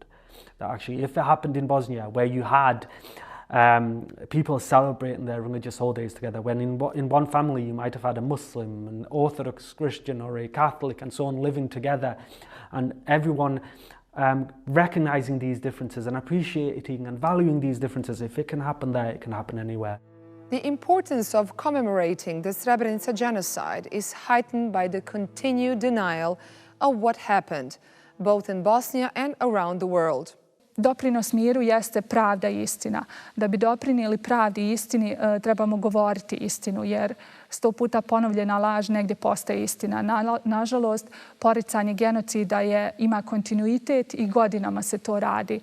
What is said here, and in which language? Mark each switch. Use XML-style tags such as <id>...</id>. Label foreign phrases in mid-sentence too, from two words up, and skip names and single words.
<en>That actually, if it happened in Bosnia, where you had people celebrating their religious holidays together, when in one family you might have had a Muslim, an Orthodox Christian or a Catholic and so on living together, and everyone recognizing these differences and appreciating and valuing these differences. If it can happen there, it can happen anywhere. The importance of commemorating the Srebrenica genocide is heightened by the continued denial of what happened, both in Bosnia and around the world.</en> <bs>Doprinos miru jeste pravda i istina. Da bi doprinijeli pravdi i istini, trebamo govoriti istinu, jer 100 puta ponovljena laž negdje postaje istina. Nažalost, poricanje genocida ima kontinuitet i godinama se to radi.</bs>